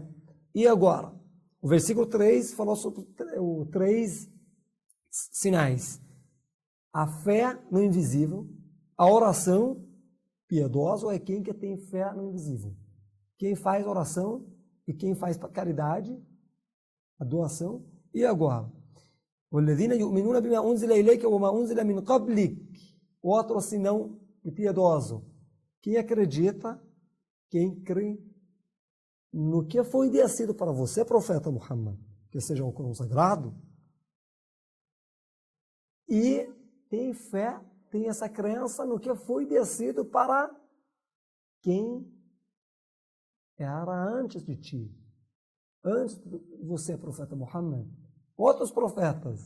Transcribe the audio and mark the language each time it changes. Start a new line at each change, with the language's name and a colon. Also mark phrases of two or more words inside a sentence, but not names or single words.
Portuguese: E agora, o versículo 3 falou sobre os 3 sinais. A fé no invisível, a oração piedosa é quem que tem fé no invisível. Quem faz oração e quem faz caridade, a doação. E agora,
Arabic: وَالَّذِينَ يُؤْمِنُونَ بِمَا أُنزِلَ إِلَيْكَ وَمَا أُنزِلَ مِنْ قَبْلِكَ.
Portuguese: Outro sinão de piedoso. Quem acredita, quem crê no que foi descido para você, profeta Muhammad, que seja o Corão Sagrado, e tem fé, tem essa crença no que foi descido para quem era antes de ti, antes de você, profeta Muhammad, outros profetas.